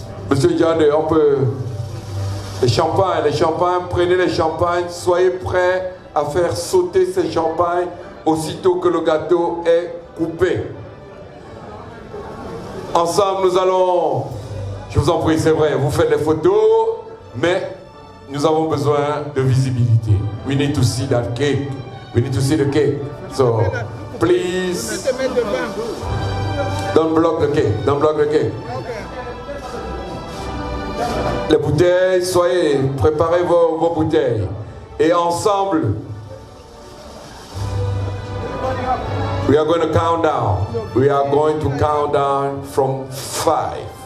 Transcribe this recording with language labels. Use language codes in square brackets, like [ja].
[fr] Monsieur John, on peut... Les champagnes, prenez les champagnes, soyez prêts à faire sauter ces champagnes aussitôt que le gâteau est coupé. Ensemble, nous allons, je vous en prie, c'est vrai, vous faites les photos, mais nous avons besoin de visibilité. [en] We need to see that cake. We need to see the cake. So, please, don't block the cake. Don't block the cake. [fr] Les bouteilles, soyez, préparez vos bouteilles. Et ensemble, [en] we are going to count down. We are going to count down from 5.